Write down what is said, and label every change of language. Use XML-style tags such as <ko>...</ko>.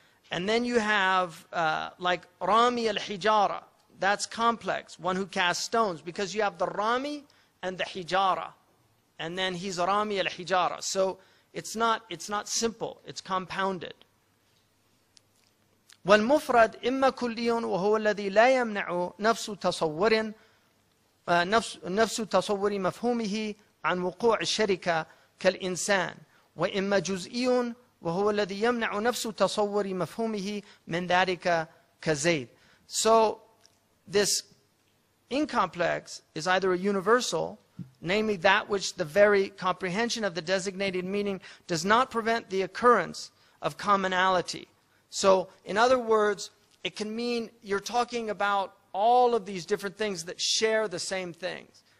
<en>And then you have like Rami al-Hijara. That's complex, one who casts stones, because you have the Rami and the Hijara. And then he's Rami al-Hijara. So it's not simple, it's compounded.</en> <ar>والمفرد إما كلي وهو الذي لا يمنع نفس تصور مفهومه عن وقوع الشركة كالإنسان وإما جزئي وهو الذي يمنع نفس تصور مفهومه من ذلك كزيد.</ar> <en>So this incomplex is either a universal, namely that which the very comprehension of the designated meaning does not prevent the occurrence of commonality. So, in other words, it can mean you're talking about all of these different things that share the same things.</en>